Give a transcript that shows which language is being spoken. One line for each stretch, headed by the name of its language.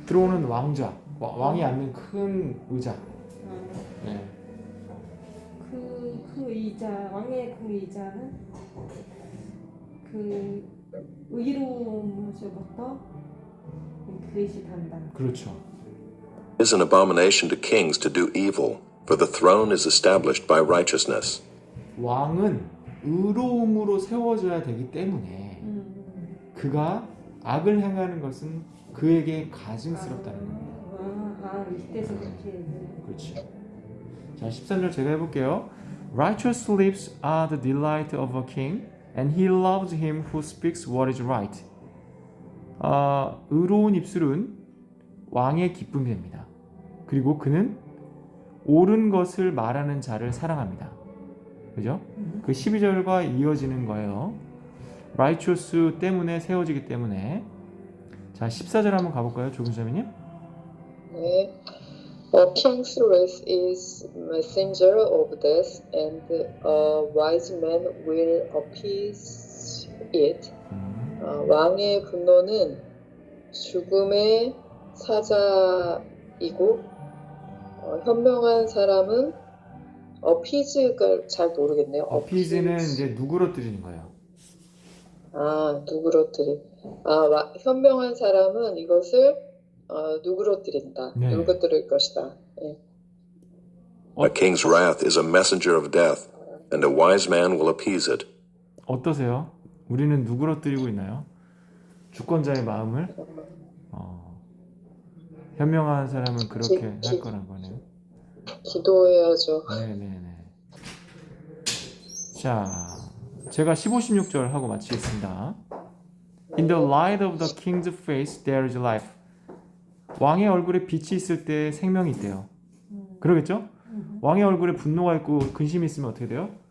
Korean: 트론은 왕좌, 왕이 앉는 큰 의자. 네. 그 의자, 왕의 그 의자는 그 의로움으로부터 그릇이단다. 그렇죠.
English: It is an abomination to kings to do evil, for the throne is established by righteousness.
Korean: 왕은 의로움으로 세워져야 되기 때문에 그가 악을 행하는 것은 그에게 가증스럽다는 겁니다. 이때서 그렇게. 그렇죠. 자, 13절 제가 해볼게요.
English: Righteous lips are the delight of a king, and he loves him who speaks what is right.
Korean: 의로운 입술은 왕의 기쁨이 됩니다. 그리고 그는 옳은 것을 말하는 자를 사랑합니다. 그죠? 그 12절과 이어지는 거예요. righteous 때문에 세워지기 때문에. 자, 14절 한번 가볼까요, 조근자매님? 네.
English: A king's wrath is messenger of death, and a wise man will appease it.
Korean: 왕의 분노는 죽음의 사자이고 현명한 사람은 appease가 잘 모르겠네요. appease는 이제 누그러뜨리는 거예요. 누그러뜨리. 현명한 사람은 이것을 누그러뜨린다. 네. 누그러뜨릴 것이다. 예.
English: A king's wrath is a messenger of death, and a wise man will appease it.
Korean: 어떠세요? 우리는 누그러뜨리고 있나요? 주권자의 마음을 현명한 사람은 그렇게 할 거란 거네요. 기도해야죠. 네네네. 자, 제가 15, 16절 하고 마치겠습니다.
English: In the light of the king's face there is life.
Korean: 왕의 얼굴에 빛이 있을 때 생명이 있대요. 그러겠죠? 왕의 얼굴에 분노가 있고 근심이 있으면 어떻게 돼요?